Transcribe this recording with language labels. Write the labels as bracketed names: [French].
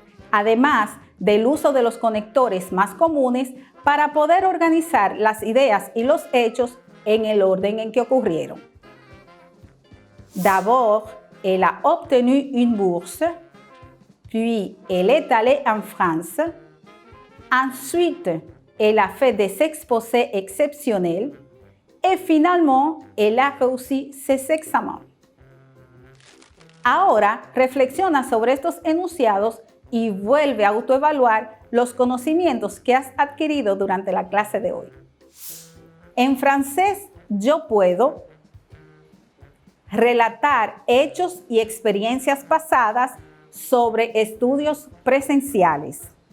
[Spanish] Además del uso de los conectores más comunes para poder organizar las ideas y los hechos en el orden en que ocurrieron. [French] D'abord, elle a obtenu une bourse, puis elle est allée en France, ensuite, elle a fait des exposés exceptionnels et finalement, elle a réussi ses examens. [Spanish] Ahora, reflexiona sobre estos enunciados y vuelve a autoevaluar los conocimientos que has adquirido durante la clase de hoy. En francés, yo puedo relatar hechos y experiencias pasadas sobre estudios presenciales.